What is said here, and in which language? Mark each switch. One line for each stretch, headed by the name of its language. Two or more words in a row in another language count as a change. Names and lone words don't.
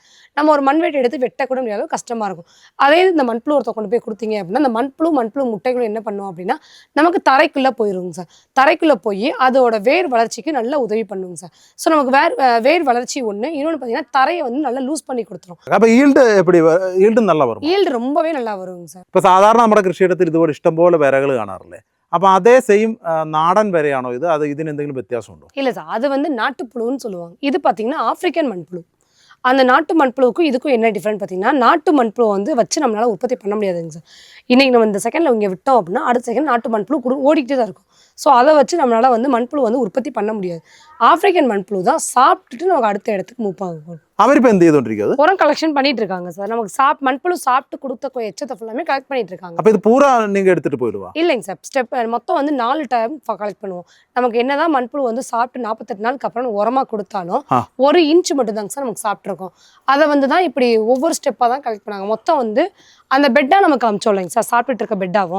Tamil: நம்ம ஒரு மண்வெட்டி எடுத்து வெட்டக்கூட முடியாது, கஷ்டமாக இருக்கும். அதே இந்த மண்புழு உரத்தை கொண்டு போய் கொடுத்தீங்க அப்படின்னா அந்த மண்புழு முட்டைகளும் என்ன பண்ணுவோம் அப்படின்னா நமக்கு தரைக்குள்ளே போயிருங்க சார். தரைக்குள்ளே போய் அதோட வேர் வளர்ச்சிக்கு நல்லா உதவி பண்ணுங்க சார். ஸோ நமக்கு வேர் வளர்ச்சி ஒன்று, இன்னொன்று பார்த்தீங்கன்னா தரையை வந்து நல்லா லூஸ் பண்ணி கொடுத்துரும். அப்போ ஈல்டு நல்லா வரும்? ஈல்டு ரொம்பவே நல்லா வருங்க சார்.
Malayalam: ഇപ്പോൾ സാധാരണ നമ്മുടെ കൃഷിയിടത്തിൽ ഇതുപോലെ ഇഷ്ടംപോലെ വിരകൾ കാണാറില്ലേ? അപ്പോൾ അതേ സെയിം നാടൻ വരെയാണോ ഇത്? അത് ഇതിന് എന്തെങ്കിലും വ്യത്യാസമുണ്ടോ?
Tamil: இல்லை சார், அது வந்து நாட்டுப்புழுன்னு சொல்லுவாங்க. இது பார்த்தீங்கன்னா ஆப்பிரிக்கன் மண்புழு. அந்த நாட்டு மண்புழுவுக்கும் இதுக்கும் என்ன டிஃப்ரெண்ட் பார்த்தீங்கன்னா, நாட்டு மண்புழு வந்து வச்சு நம்மளால உற்பத்தி பண்ண முடியாதுங்க சார். இன்னைக்கு நம்ம இந்த செகண்டில் இங்கே விட்டோம் அப்படின்னா அடுத்த செகண்ட் நாட்டு மண்புழு ஓடிக்கிட்டே தான் இருக்கும். ஸோ அதை வச்சு நம்மளால வந்து மண்புழு வந்து உற்பத்தி பண்ண முடியாது. ஆப்பிரிக்கன் மண்புழு தான் சாப்பிட்டுட்டு நமக்கு அடுத்த இடத்துக்கு மூவ் ஆகும்.
Malayalam: அவரிப்போ എന്ത് ചെയ്തുകൊണ്ടിരിക്കുന്നത്?
Tamil: உரம் கலெக்ஷன் பண்ணிட்டு இருக்காங்க சார். நமக்கு மண்புழு சாப்பிட்டு கொடுத்த எச்சத்தை
English: full collect
Tamil: பண்ணிட்டு இருக்காங்க. அப்போ இது பூரா நீங்கள் எடுத்துகிட்டு போயிடுவா? இல்லைங்க சார், ஸ்டெப் மொத்தம் வந்து 4
English: time collect
Tamil: பண்ணுவோம். நமக்கு என்னதான் மண்புழு வந்து சாப்பிட்டு 48 நாளுக்கு அப்புறம் உரமாக கொடுத்தாலும் 1 இன்ச் மட்டும் தாங்க சார் நமக்கு சாப்பிட்ருக்கோம். அதை வந்து தான் இப்படி ஒவ்வொரு ஸ்டெப்பாக தான் கலெக்ட் பண்ணாங்க. மொத்தம் வந்து அந்த பெட்டாக நமக்கு அமிச்சோம் இல்லைங்க சார், சாப்பிட்டுட்டு இருக்க பெட்டாகும்.